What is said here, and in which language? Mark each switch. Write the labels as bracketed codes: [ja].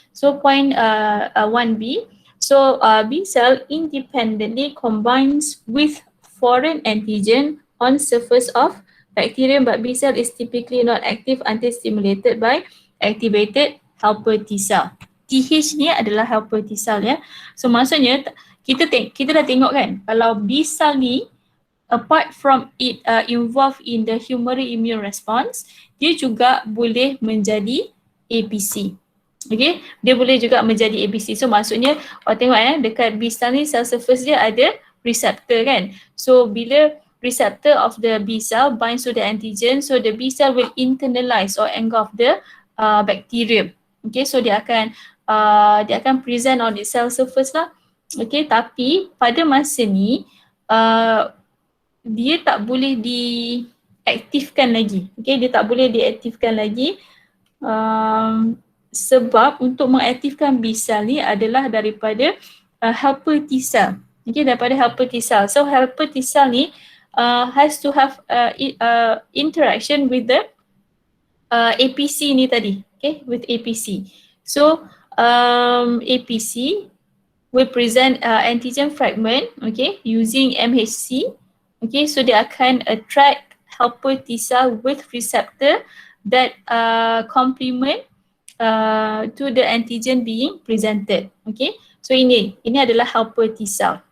[en] So point 1B, so B cell independently combines with foreign antigen on surface of bacterium, but B cell is typically not active until stimulated by activated helper T cell. [ms] TH ni adalah helper T cell ya. So maksudnya kita dah tengok kan kalau B cell ni [en] apart from it involved in the humoral immune response, [ms] dia juga boleh menjadi APC. Okay, dia boleh juga menjadi APC. So maksudnya tengok dekat B cell ni cell surface dia ada receptor kan. [en] So bila receptor of the B cell binds to the antigen, so the B cell will internalize or engulf the bacterium. Okay, so [ms] dia akan [en] present on its cell surface lah. [ms] Okay, tapi pada masa ni dia tak boleh diaktifkan lagi. Okay, dia tak boleh diaktifkan lagi sebab untuk mengaktifkan B cell ni adalah daripada helper T cell. Okay, daripada helper T cell. [en] So helper T cell ni has to have interaction with the APC [ms] ni tadi. [en] Okay, with APC. So APC will present antigen fragment, okay, using MHC. Okay, so [ms] dia akan [en] attract helper T cell with receptor that complement to the antigen being presented. [ms] Okay, so ini adalah helper T cell.